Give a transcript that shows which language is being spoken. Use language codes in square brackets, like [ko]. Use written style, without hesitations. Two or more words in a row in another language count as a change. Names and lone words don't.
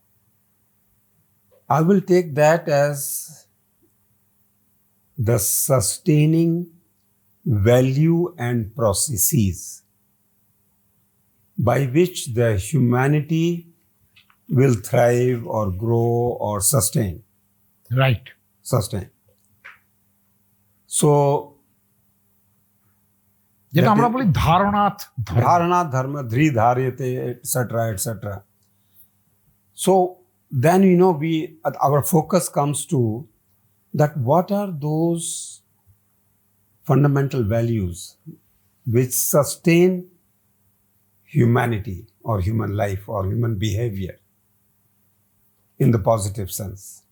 [en] I will take that as the sustaining value and processes by which the humanity will thrive or grow or sustain. Right. Sustain. So, [bn] যেটা আমরা বলি ধারণাত [sa] धर्म, धृ धार्यते, [en] etc., etc. So then our focus comes to that what are those fundamental values which sustain humanity or human life or human behavior in the positive sense.